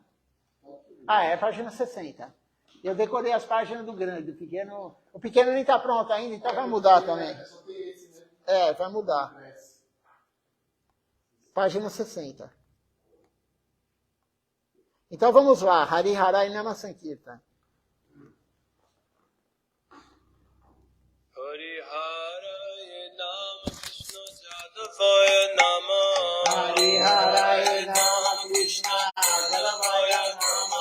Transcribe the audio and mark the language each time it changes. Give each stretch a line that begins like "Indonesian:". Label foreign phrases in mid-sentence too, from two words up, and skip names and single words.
Portuguese: É a página 60. Eu decorei as páginas do grande, do pequeno... O pequeno nem está pronto ainda, então vai mudar também. Vai mudar. Página 60. Então vamos lá.
Sanskrit: Hari Harai Nama Sankirtan. Hari Harai Nama Krishna Jadavaya Nama. Hari Harai Nama Krishna Jadavaya Nama.